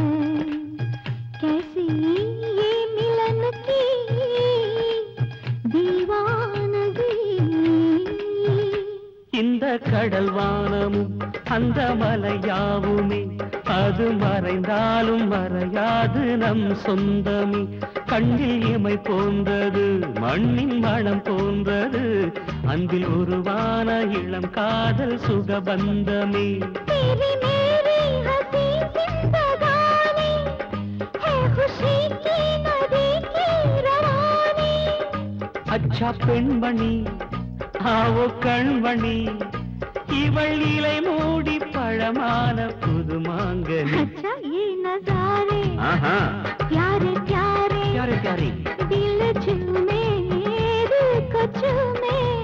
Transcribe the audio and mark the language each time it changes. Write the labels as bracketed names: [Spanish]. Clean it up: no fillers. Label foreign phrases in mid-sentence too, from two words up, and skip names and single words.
[Hindi] कैसी ये मिलन की दीवानगी. [Tamil] இந்த கடல் வானமும் அந்த மலையாவுமே, அது மறைந்தாலும் மறையாது நம் சொந்தமே. கண்ணில் இமை போன்றது, மண்ணின் மனம் போன்றது, அன்பில் உருவான இளம் காதல் சுகபந்தமே. [Hindi] तेरी मेरी हंसी जिंदगानी है, खुशी की नदी की रवानी. [Tamil] அச்சா பெண்மணி ஆவோ கண்மணி, இவள் இலை மூடி பழமான புது மாங்கனி. [Hindi] अच्छा ये नजारे ஆஹா, प्यारे प्यारे, प्यारे प्यारे, दिल झूमे दिल को चूमे.